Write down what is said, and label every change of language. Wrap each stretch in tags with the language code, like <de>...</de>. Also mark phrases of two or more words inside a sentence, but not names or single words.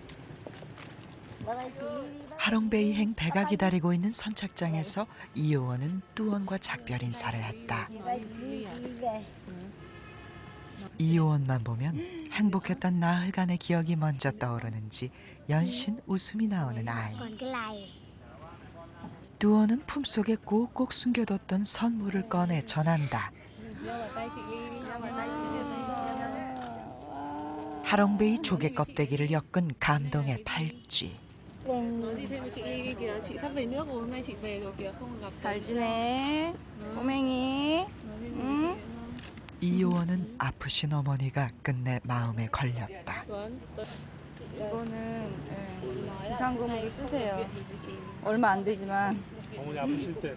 <ko>하롱베이행 배가 기다리고 있는 선착장에서 이효원은 뚜원과 작별 인사를 했다. 이효원만 보면 행복했던 나흘간의 기억이 먼저 떠오르는지 연신 웃음이 나오는 아이.</ko> <vi>Còn cái này</vi> <ko>뚜원은 품속에 꼭꼭 숨겨뒀던 선물을 꺼내 전한다. 하롱베이 조개 껍데기를 엮은 감동의 팔찌.</ko> <vi>Nói gì thêm với chị Ly kìa, chị sắp về nước rồi, hôm nay chị về rồi kìa, không gặp</vi> <ko>잘 지내? 꼬맹이? 응? 이효원은 아프신 어머니가 끝내 마음에 걸렸다. 이거는 비상금으로 쓰세요. 얼마 안 되지만. 어머니 아프실 때.</ko>